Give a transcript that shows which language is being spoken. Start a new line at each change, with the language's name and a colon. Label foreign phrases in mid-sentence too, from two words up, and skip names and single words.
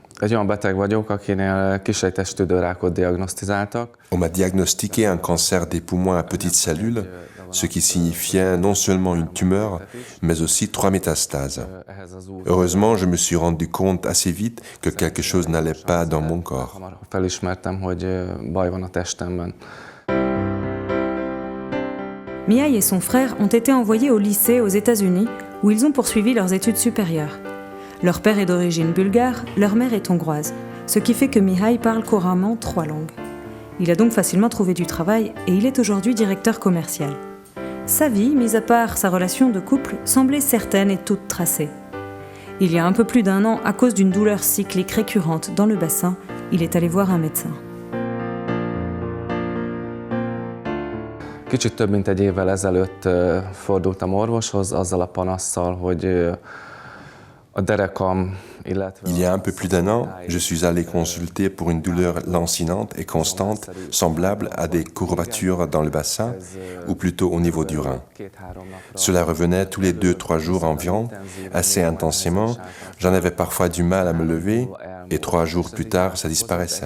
Hungarian: Egy olyan beteg vagyok, akinél kisejtes tüdőrákot diagnosztizáltak.
French: On m'a diagnostiqué un cancer des poumons à petites cellules, ce qui signifiait non seulement une tumeur, mais aussi 3 métastases. Heureusement, je me suis rendu compte assez vite que quelque chose n'allait pas dans mon corps.
Hungarian: Felismertem, hogy baj van a testemben.
French: Mihai et son frère ont été envoyés au lycée aux États-Unis, où ils ont poursuivi leurs études supérieures. Leur père est d'origine bulgare, leur mère est hongroise, ce qui fait que Mihai parle couramment 3 langues. Il a donc facilement trouvé du travail et il est aujourd'hui directeur commercial. Sa vie, mis à part sa relation de couple, semblait certaine et toute tracée. Il y a un peu plus d'1 an, à cause d'une douleur cyclique récurrente dans le bassin, il est allé voir un médecin.
Hungarian: Kicsit több mint 1 évvel ezelőtt fordultam orvoshoz azzal a panasszal, hogy a derekam, illetve...
French: Il y a un peu plus d'1 an, je suis allé consulter pour une douleur lancinante et constante, semblable à des courbatures dans le bassin, ou plutôt au niveau du rein. Cela revenait tous les 2-3 jours environ, assez intensément. J'en avais parfois du mal à me lever, et 3 jours plus tard, ça disparaissait.